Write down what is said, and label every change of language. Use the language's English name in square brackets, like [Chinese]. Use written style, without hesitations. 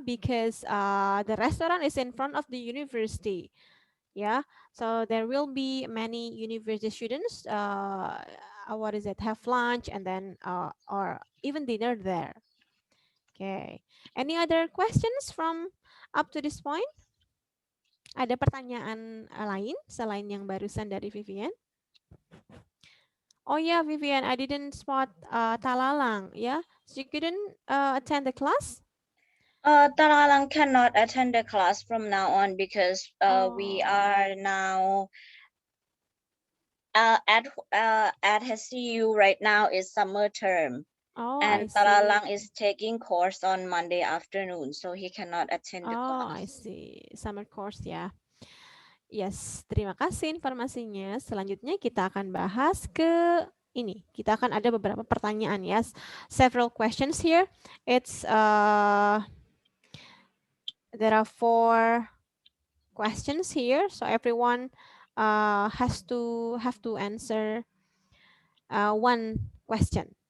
[English] Because the restaurant is in front of the university. Yeah, so there will be many university students have lunch and then or even dinner there. Okay, any other questions from up to this point? [Indonesian] Ada pertanyaan lain selain yang barusan dari Vivian? [English] Oh yeah, Vivian, I didn't spot Talalang. Yeah, so you couldn't attend the class? Talalang cannot attend the class from now on because we are now at HCU right now is summer term. Oh, and I see. Talalang is taking course on Monday afternoon, so he cannot attend the Oh, class. I see. Summer course ya. [Indonesian] Yes, terima kasih informasinya. Selanjutnya kita akan bahas ke ini. Kita akan ada beberapa pertanyaan ya. [English] Several questions here. It's there are 4 questions here, so everyone have to answer one question.